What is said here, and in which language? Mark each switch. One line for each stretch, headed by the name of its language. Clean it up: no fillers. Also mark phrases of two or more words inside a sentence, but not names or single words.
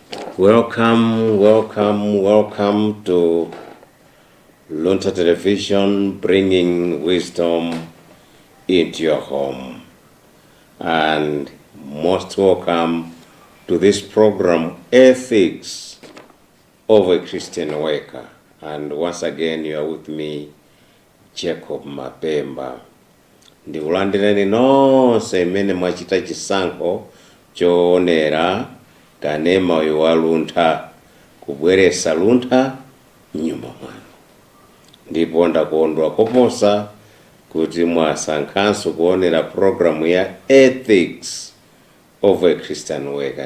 English: Welcome, welcome, welcome to Luntha Television, bringing wisdom into your home. And most welcome to this program, Ethics of a Christian Worker. And once again, you are with me, Jacob Mapemba.
Nyanja: Ndikulandireni nonse imene mwachita chisankho choonera kanema uyu wa Luntha, kubweretsa Luntha m'nyumba mwanu. Ndipo ndakondwa koposa kuti mwasankhanso kuonera programu ya Ethics of a Christian Worker.